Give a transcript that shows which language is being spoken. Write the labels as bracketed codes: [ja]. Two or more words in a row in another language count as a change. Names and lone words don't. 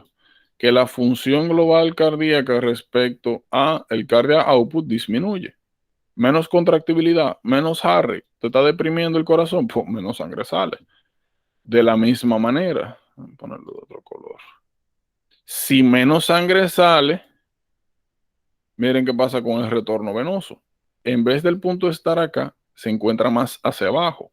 [es] Que la función global cardíaca respecto a el [en] cardiac output [es] disminuye. Menos contractibilidad, menos [en] heart rate, [es] te está deprimiendo el corazón, pues menos sangre sale. De la misma manera, voy a ponerlo de otro color. Si menos sangre sale, miren qué pasa con el retorno venoso. En vez del punto de estar acá, se encuentra más hacia abajo.